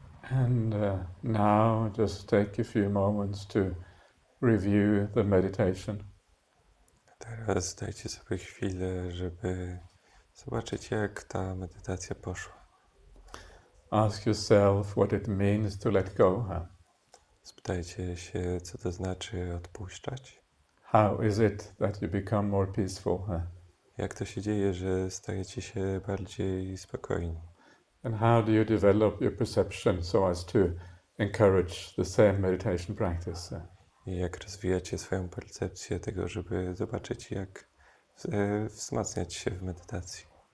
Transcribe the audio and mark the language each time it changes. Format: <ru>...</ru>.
<en>And now just take a few moments to review the meditation.</en> <pl>Teraz dajcie sobie chwilę, żeby zobaczyć, jak ta medytacja poszła.</pl> <en>Ask yourself what it means to let go.</en> <pl>Spytajcie się, co to znaczy odpuszczać.</pl> <en>How is it that you become more peaceful?</en> <pl>Jak to się dzieje, że stajecie się bardziej spokojni?</pl> <en>And how do you develop your perception so as to encourage the same meditation practice?</en> <pl>I jak rozwijacie swoją percepcję tego, żeby zobaczyć, jak wzmacniać się w medytacji.</pl>